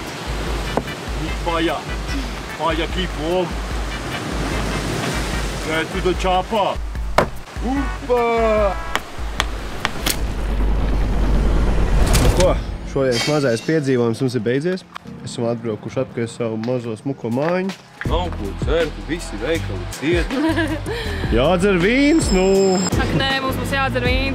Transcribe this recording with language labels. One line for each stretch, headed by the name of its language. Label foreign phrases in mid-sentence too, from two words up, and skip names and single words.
English: Fire keep warm. Get to the chopper. Upa!
Latvian: Nu ko, šodienas mazais piedzīvojums mums ir beidzies. Esam atbraukuši atpakaļ savu mazo smuko mājiņu. Nav ko cerku, visi veikali ciet. Jādzer vīns, nu! Ak, nē, mums būs jādzer vīns.